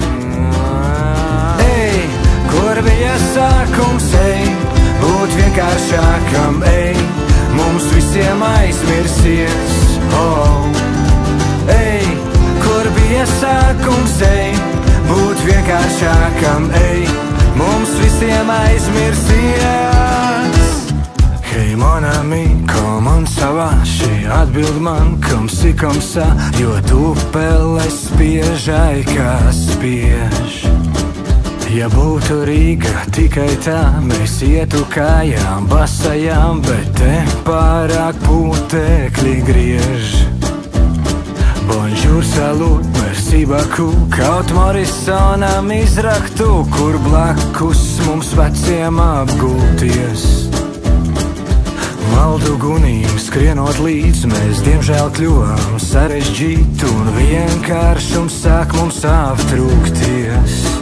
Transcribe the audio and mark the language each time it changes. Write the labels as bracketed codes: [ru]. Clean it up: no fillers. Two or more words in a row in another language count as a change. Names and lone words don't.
[lv] Kur bija sākums, ej, būt vienkāršākam, ej, mums visiem aizmirsies, ej, kur bija sākums, ej, būt vienkāršākam, ej, mums visiem aizmirsies. Hei, [fr] mon ami, comment ça va? [lv] Šī atbild man, kam si, kam sa, jo tupeles spiežai, kā spiež. Ja būtu Rīga tikai tā, mēs ietu kājām, basajām, bet te pārāk putekļi griež. [fr] Bonjour, salut, merci beaucoup, [lv] kaut Morisonam izraktu, kur blakus mums veciem apgulties. Maldu gunīm skrienot līdz, mēs diemžēl kļuvām sarežģītu, un vienkāršums sāk mums aptrūkties.